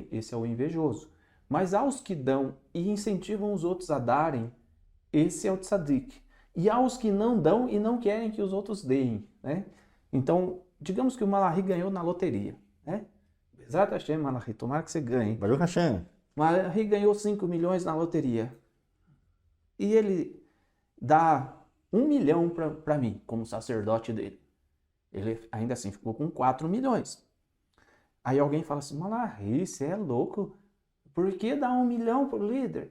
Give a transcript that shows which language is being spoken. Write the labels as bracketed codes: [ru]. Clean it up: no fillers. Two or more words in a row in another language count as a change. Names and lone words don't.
[pt] Esse é o invejoso. Mas aos que dão e incentivam os outros a darem, esse é o tzadik. E aos que não dão e não querem que os outros deem, né? Então, digamos que o Malachi ganhou na loteria, né? [he] בעזרת השם, Malachi, [pt] tomara que você ganhe. [he] ברוך השם. [pt] Malachi ganhou 5 milhões na loteria. E ele dá 1 milhão para mim, como sacerdote dele. Ele ainda assim ficou com 4 milhões. Aí alguém fala assim, Malachi, você é louco? Por que dar 1 milhão para o líder?